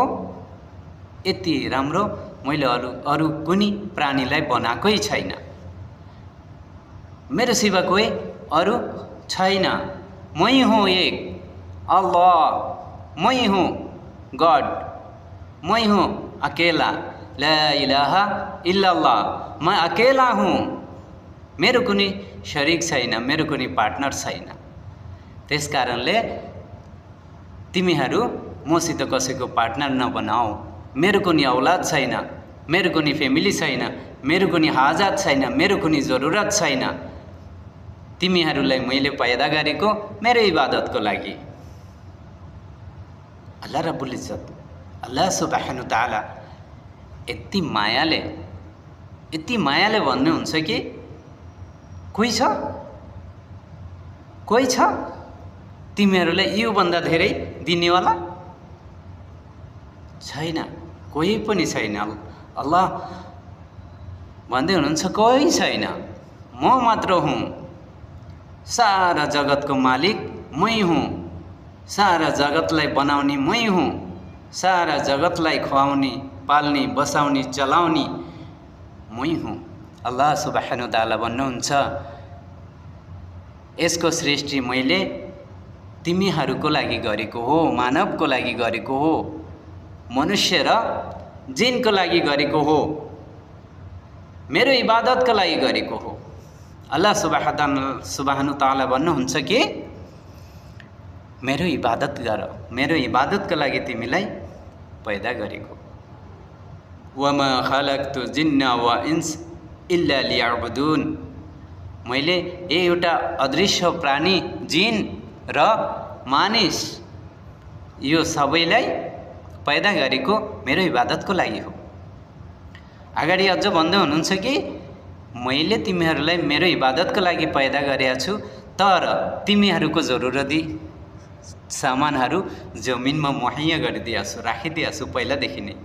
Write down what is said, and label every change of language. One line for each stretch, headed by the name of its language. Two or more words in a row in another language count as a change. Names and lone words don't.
Nepali: यति राम्रो मैले अरू कुनै प्राणीलाई बनाएकै छैन। मेरो सिवा कोही अरू छैन। मै हुँ एक अल्लाह, मै हुँ गॉड, मै हुँ अकेला,
Arabic: لا إله إلا الله,
Hindi: मैं अकेला हूँ,
Nepali: मेरो कुनै शरीक छैन, मेरो कुनै पार्टनर छैन। त्यसकारणले तिमीहरू मसित कसैको पार्टनर नबनाऊ, मेरो कुनै औलाद छैन, मेरो कुनै फ्यामिली छैन, मेरो कुनै हाजत छैन, मेरो कुनै जरुरत छैन, तिमीहरूलाई मैले पैदा गरेको मेरो इबादतको लागि।
Arabic: الله رب العزة, الله سبحانه وتعالى
Nepali: यति मायाले भन्नुहुन्छ कि कोही छ तिमीहरूलाई यो भन्दा धेरै दिनेवाला छैन, कोही पनि छैन। अल्लाह भन्दै हुनुहुन्छ कोही छैन, म मात्र हुँ, सारा जगतको मालिक मै हुँ, सारा जगतलाई बनाउने मै हुँ, सारा जगतलाई खुवाउने, पाल्ने, बसाउने, चलाउने मै हुँ।
Arabic: الله سبحانه وتعالى
Nepali: भन्नुहुन्छ यसको सृष्टि मैले तिमीहरूको लागि गरेको हो, मानवको लागि गरेको हो, मनुष्य र जिनको लागि गरेको हो, मेरो इबादतको लागि गरेको हो।
Arabic: الله سبحانه وتعالى
Nepali: भन्नुहुन्छ कि मेरो इबादत गर, मेरो इबादतको लागि तिमीलाई पैदा गरेको।
Arabic: وما خلقت الجن و الإنس إلا ليعبدون,
Nepali: मैले एउटा अदृश्य प्राणी, जिन र मानिस यो सबैलाई पैदा गरेको मेरो इबादतको लागि हो। अगाडि अझ भन्दै हुनुहुन्छ कि मैले तिमीहरूलाई मेरो इबादतको लागि पैदा गरेको छु, तर तिमीहरूको जरुरती सामानहरू जमिनमा मुहैया गरिदिएको छु, राखिदिएको छु पहिलादेखि नै।